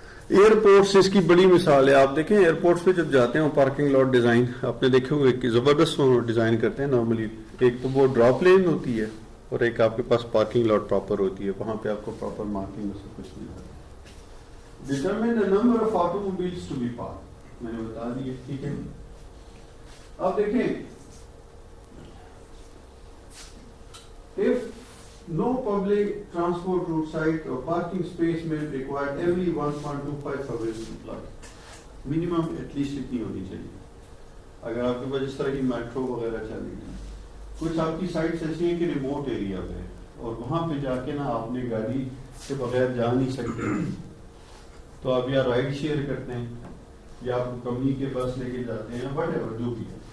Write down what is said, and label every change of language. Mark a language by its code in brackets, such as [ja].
[ur] Airports اس کی بڑی مثال ہے. آپ دیکھیں ایئرپورٹس پہ جب جاتے ہیں پارکنگ لاٹ ڈیزائن آپ نے دیکھے ہوئے کہ زبردست ڈیزائن کرتے ہیں نارملی. ایک تو وہ ڈراپ لین ہوتی ہے اور ایک آپ کے پاس پارکنگ لاٹ پراپر ہوتی ہے, وہاں پہ آپ کو پراپر مارکنگ میں سب کچھ ملتا ہے. [en] determine the number of automobiles to be parked, [ur] میں نے بتا دی ہے. ٹھیک ہے, اب دیکھیں [en] if no public transport route site or parking space may require every 1.25 service employee, minimum at least [ur] اتنی ہونی چاہیے. اگر آپ کے پاس جس طرح کی میٹرو وغیرہ چل رہی ہے, کچھ آپ کی سائٹس ایسی ہیں کہ ریموٹ ایریا پہ اور وہاں پہ جا کے نا آپ نے گاڑی کے بغیر جا نہیں سکتے, تو آپ یا رائڈ شیئر کرتے ہیں یا آپ کمپنی کے بس لے کے جاتے ہیں, وٹ ایور جو بھی ہے.